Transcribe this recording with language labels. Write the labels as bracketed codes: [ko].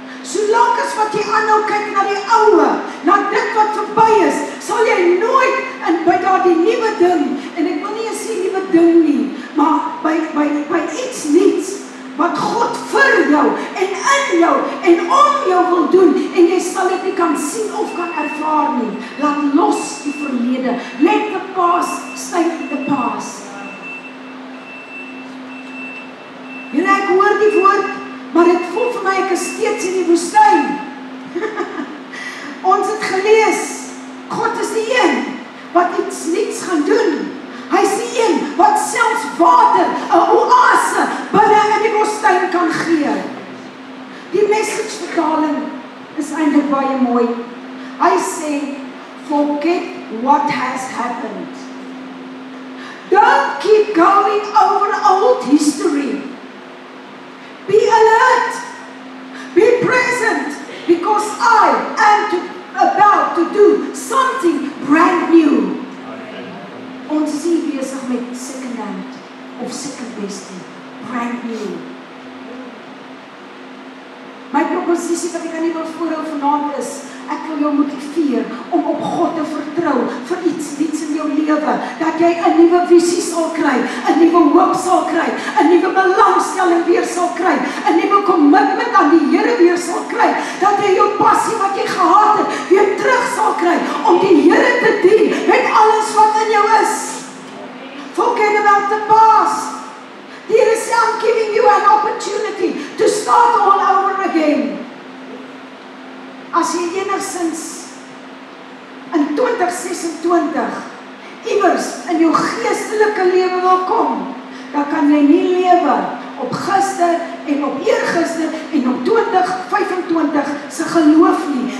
[af] Solank as wat jy aanhou kyk na die ouwe, na dit wat verby is, sal jy nooit by daardie nuwe ding, en ek wil nie eens sê nuwe ding nie, maar by iets niets, wat God vir jou, en in jou, en om jou wil doen, en jy sal dit nie kan sien of kan ervaar nie. Laat los die verlede. [en] Let the past stay in the past. [af] En ek hoor die woord, maar dit voel vir my, ek is steeds in die woestyn. Ons het gelees, God is die een, wat iets niets gaan doen. Hy is die een, wat selfs water, 'n oase, binne in die woestyn kan gee. Die message vertaling is eintlik baie mooi. Hy sê, [en] forget what has happened. Don't keep going over old history. Be alert, be present, because I am about to do something brand new. [af] Ons is hier besig met [en] second hand, [af] of [en] second best, brand new. [af] My proposisie wat ek aan u wil voorhou vanaand is, ek wil jou motiveer om op God te vertrou vir iets in jou lewe, dat jy 'n nuwe visie sal kry, 'n nuwe hoop sal kry, 'n nuwe belangstelling weer sal kry, 'n nuwe commitment aan die Here weer sal kry, dat jy jou passie wat jy gehad het, weer terug sal kry, om die Here te dien, met alles wat in jou is. [en] Forget about the past. The Here is I'm giving you an opportunity to start all over again. [af] As jy enigsins in 2026 iewers in jou geestelike lewe wil kom, dan kan jy nie lewe op gister en op eergister en op 2025 se geloof nie.